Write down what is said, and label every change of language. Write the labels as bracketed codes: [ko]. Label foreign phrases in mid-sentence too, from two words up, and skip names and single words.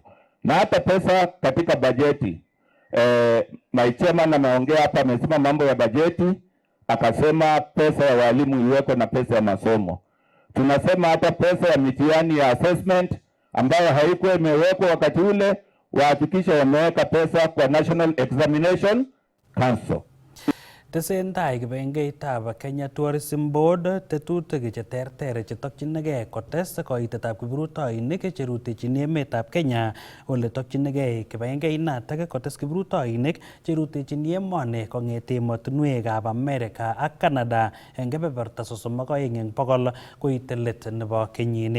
[sw] Na hata pesa katika bajeti, [en] my chairman [sw] ameongea hapa, amesema mambo ya bajeti, akasema pesa ya walimu iweko na pesa ya masomo. Tunasema hata pesa ya mitihani ya assessment ambayo haikuwa imewekwa wakati ule, wahakikisha wameweka pesa kwa National Examination Council. [kln] Tesentai kibengeitab Kenya Tourism Board tetutik che terter che tokchinigei kotes koitetab kiprutoinik che rutechin emetab Kenya. Ole tokchinigei kibengeinatak kotes kiprutoinik che rutechin emoni kong'ete emotinwekab America ak Canada eng kebeberta 32% koite let nebo kenyini.